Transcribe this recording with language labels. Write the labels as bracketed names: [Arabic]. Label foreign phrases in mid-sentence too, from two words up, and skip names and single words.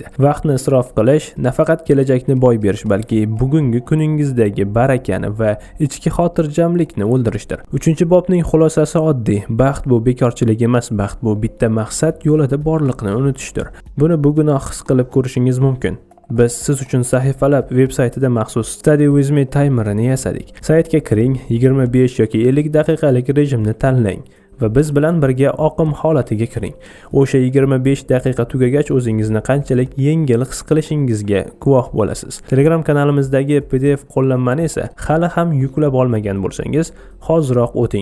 [Uzbek] Vaqtni isrof qilish nafaqat kelajakni boy berish, balki bugungi kuningizdagi barakani va ichki xotirjamlikni o'ldirishdir. 3-bobning xulosasi oddiy. Baxt bu bekorchilik emas, baxt bu bitta maqsad yo'lida borliqni unutishdir. Buni bugunoq his qilib ko'rishingiz mumkin. Biz siz uchun Sahifalab veb-saytida maxsus [English] Study with me [Uzbek] timerini yasadik. Saytga kiring, 25 yoki 50 daqiqalik rejimni tanlang va biz bilan birga oqim holatiga kiring. O'sha 25 daqiqa tugagach o'zingizni qanchalik yengil his qilishingizga guvoh bo'lasiz. Telegram kanalimizdagi PDF qo'llanmani esa hali ham yuklab olmagan bo'lsangiz, hoziroq o'ting.